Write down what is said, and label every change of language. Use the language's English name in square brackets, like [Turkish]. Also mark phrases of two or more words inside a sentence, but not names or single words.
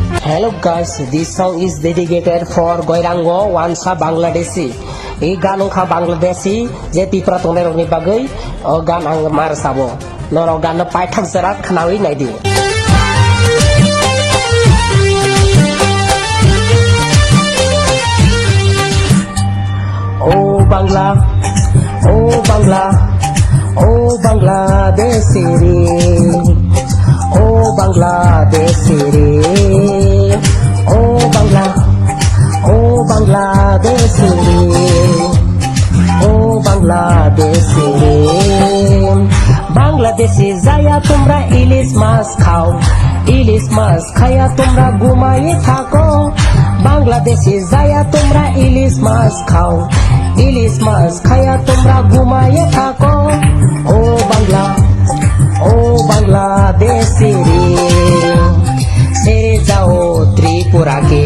[English] Hello guys, this song is dedicated for Goirango Wansa Bangladeshi. [Kok Borok] I gan ongkha Bangladeshi je tipra tongner rokni bagai o gan ang mar sabo. Noro gan paithak jarak khnawi naidi. [Bangla] ও বাংলা, ও বাংলা, ও বাংলাদেশি রে. ও বাংলাদেশি রে. ও বাংলা, ও বাংলাদেশি রে. ও বাংলাদেশি রে. বাংলাদেশি যায়া তোমরা ইলিশ মাছ খাও, ইলিশ মাছ খায়া তোমরা ঘুমায়ে থাকো। বাংলাদেশে যায়া তোমরা ইলিশ মাছ খাও, ইলিশ মাছ খায়া তোমরা ঘুমায়ে থাকো। ও বাংলা, ও বাংলাদেশি রে, ছেড়ে যাও ত্রিপুরাকে।